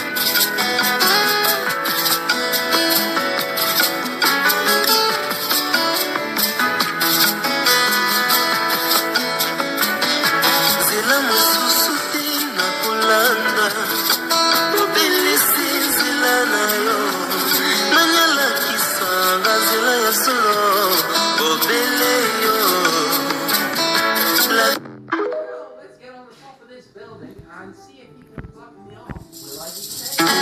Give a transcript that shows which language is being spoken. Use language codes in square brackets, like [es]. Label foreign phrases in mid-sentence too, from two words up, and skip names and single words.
[ln] Nzela mosusu te na kolanda, obelisi nzela na yo. Nanyalakisanga nzela ya solo, obele yo. La [en] Well, let's get on the top of this building and see if you can plug me off. Will I be safe?